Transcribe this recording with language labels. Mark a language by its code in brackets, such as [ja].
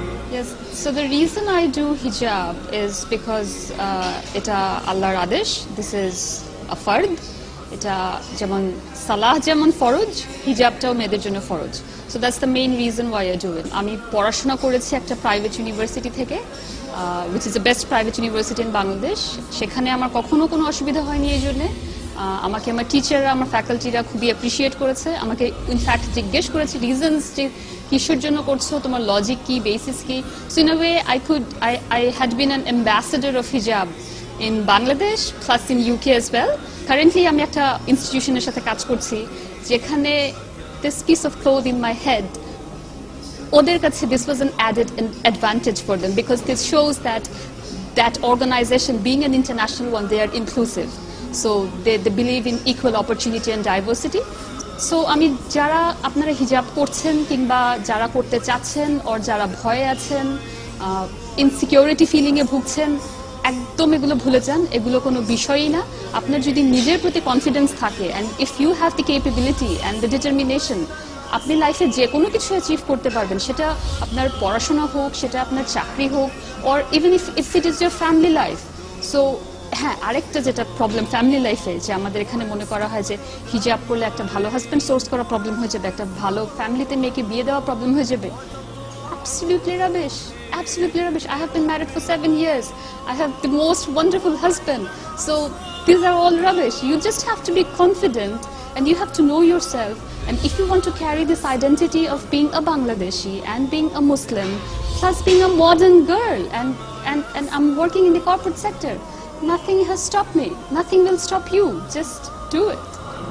[en] Yes, so the reason I do hijab is because [bn] এটা আল্লাহর আদেশ. [en] This is a fard. [bn] এটা যেমন সালাহ যেমন ফরজ, হিজাবটাও মেয়েদের জন্য ফরজ. [en] So that's the main reason why I do it. [bn] আমি পড়াশোনা করেছি একটা প্রাইভেট ইউনিভার্সিটি থেকে, [en] which is the best private university in Bangladesh. [bn] সেখানে আমার কখনো কোনো অসুবিধা হয়নি এই জন্য. আমাকে আমার টিচাররা, আমার ফ্যাকাল্টিরা খুবই অ্যাপ্রিশিয়েট করেছে. আমাকে ইনফ্যাক্ট জিজ্ঞেস করেছে রিজনস যে কিসের জন্য করছো, তোমার লজিক কি, বেসিস কি. [en] So in a way I had been an ambassador of hijab in Bangladesh plus in UK as well. Currently [bn] আমি একটা ইনস্টিটিউশনের সাথে কাজ করছি যেখানে [en] this piece of cloth in my head, [bn] ওদের কাছে [en] this was an added advantage for them because this shows that organization being an international one, they are inclusive. So they believe in equal opportunity and diversity. [bn] So আমি যারা আপনারা হিজাব করছেন কিংবা যারা করতে চাচ্ছেন or যারা ভয়ে আছেন, ইনসিকিউরিটি ফিলিং এ ভুগছেন, একদম এগুলো ভুলে যান. এগুলো কোনো বিষয়ই না. আপনার যদি নিজের প্রতি কনফিডেন্স থাকে [en] and if you have the capability and the determination, [bn] আপনি লাইফে যে কোনো কিছু অ্যাচিভ করতে পারবেন. সেটা আপনার পড়াশোনা হোক, সেটা আপনার চাকরি হোক, [en] or even if it is your family life. [bn] So হ্যাঁ, আরেকটা যেটা প্রবলেম ফ্যামিলি লাইফে, যে আমাদের এখানে মনে করা হয় যে হিজাব করলে একটা ভালো হাজব্যান্ড সোর্স করা প্রবলেম হয়ে যাবে, একটা ভালো ফ্যামিলিতে মেয়েকে বিয়ে দেওয়া প্রবলেম হয়ে যাবে. [en] Absolutely rubbish. Absolutely rubbish. I have been married for 7 years. I have the most wonderful husband. So these are all rubbish. You just have to be confident and you have to know yourself. And if you want to carry this identity of being a Bangladeshi and being a Muslim, plus being a modern girl, and I'm working in the corporate sector, nothing has stopped me. Nothing will stop you. Just do it.